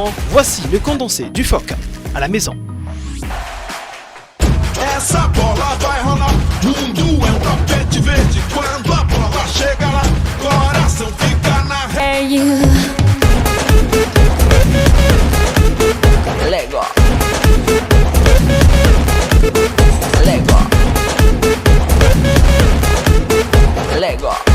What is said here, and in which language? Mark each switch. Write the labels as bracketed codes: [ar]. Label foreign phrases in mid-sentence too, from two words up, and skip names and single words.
[fr] Voici le condensé du phoque à la maison. [pt] Essa bola vai rolar, mundo é tapete verde. Quando a bola chega lá, coração fica na rede. Lego. Lego. Lego.